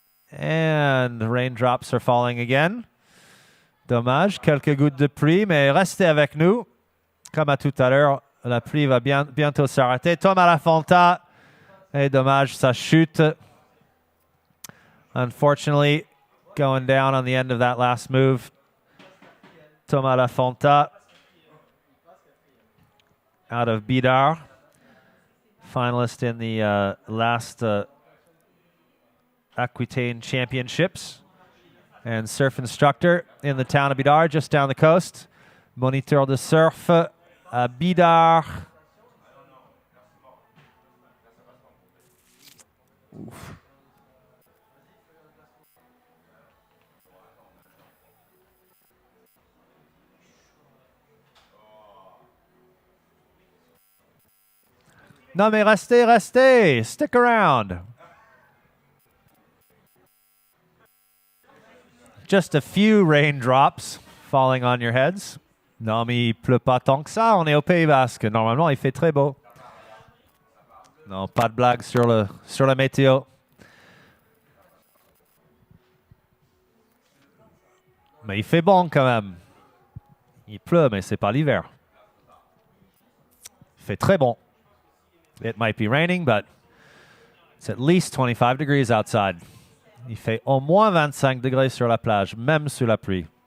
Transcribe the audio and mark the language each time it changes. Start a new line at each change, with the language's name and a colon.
English: And the raindrops are falling again.
French: Dommage. Quelques gouttes de pluie, mais restez avec nous. Comme à tout à l'heure, la pluie va bientôt s'arrêter. Tom à la Fonta. Et dommage, ça chute.
English: Unfortunately, going down on the end of that last move. Thomas Lafonta out of Bidar, finalist in the last Aquitaine Championships, and surf instructor in the town of Bidar, just down the coast.
French: Moniteur de surf à Bidar. Oof. Non mais restez, restez.
English: Stick around. Just a few raindrops falling on your heads.
French: Non mais il pleut pas tant que ça. On est au Pays Basque. Normalement, il fait très beau. Non, pas de blague sur la météo. Mais il fait bon quand même. Il pleut, mais c'est pas l'hiver. Il fait très bon.
English: It might be raining, but it's at least 25 degrees outside.
French: Il fait au moins 25 degrés sur la plage, même sous la pluie.